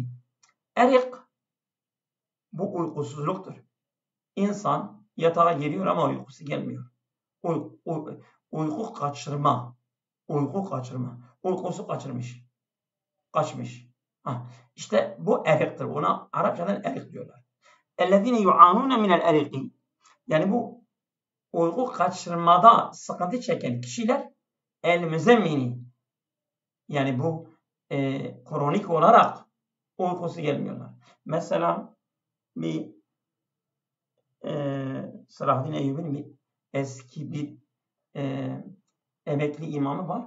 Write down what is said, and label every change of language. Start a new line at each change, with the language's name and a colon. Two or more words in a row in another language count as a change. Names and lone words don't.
Turkish: Erik bu uykusuzluktur. İnsan yatağa giriyor ama uykusu gelmiyor. Uyku kaçırma. Uykusu kaçmış. İşte bu eriktir. Ona Arapçadan erik diyorlar.
Arabic: اَلَّذ۪ينَ يُعَانُونَ مِنَ الْاَرِقِ.
Turkish: Yani bu uyku kaçırmada sıkıntı çeken kişiler el-müzemmini. Yani bu kronik olarak uykusu gelmiyorlar. Mesela bir Selahaddin Eyyubi'nin bir eski bir emekli imamı var.